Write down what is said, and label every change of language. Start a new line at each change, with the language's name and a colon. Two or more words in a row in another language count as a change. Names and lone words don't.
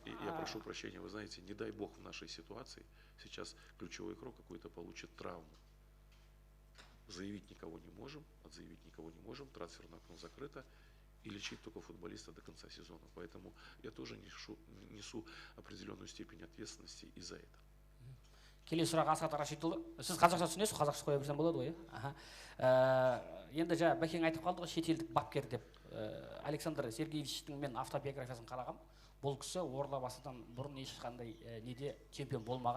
Russian: Я прошу прощения, вы знаете, не дай бог в нашей ситуации сейчас ключевой игрок какой-то получит травму. Заявить никого не можем, отзаявить никого не можем, трансферное окно закрыто, и лечить только футболиста до конца сезона. Поэтому я тоже несу определенную степень ответственности и за это.
Kazakh: Келесі сұрақ Асхат Рашидұлы. Сіз қазақша түсінесіз, қазақша қоя берсем болады ғой. Енді жаңа Бәкең айтып қалды ғой, шетелдік бапкер деп. Александр Сергеевичтің мен автобиографиясын қарағам. Бұл кісі Ордабасыдан бұрын ешқандай неде чемпион болмаған.